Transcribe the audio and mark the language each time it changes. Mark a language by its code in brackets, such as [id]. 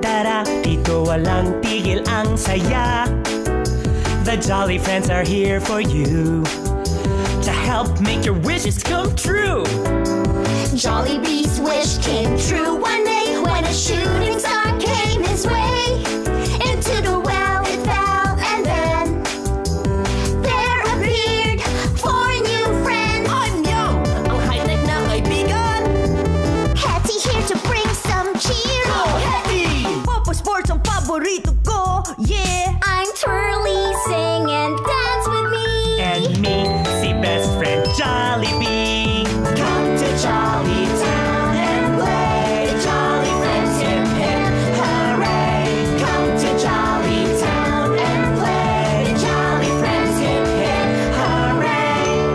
[tl] Tara, dito walang tigil ang saya. [en] The Jolly Friends are here for you to help make your wishes come true. Jollibee's wish came true one day when a shooting star came his way. Into the well it fell, and then there appeared four new friends. [tl] Anyo! Ang high-tech na kaibigan! [en] Hetty here to bring some cheer. Go, Hetty! [tl] Papa Sports ang paborito ko, yeah! [en] I'm Twirly, sing and dance with me. And me, si best friend Jollibee. Come to Jolly Town and play. The Jolly Friends, hip hip hooray. Come to Jolly Town and play. The Jolly Friends, hip hip hooray.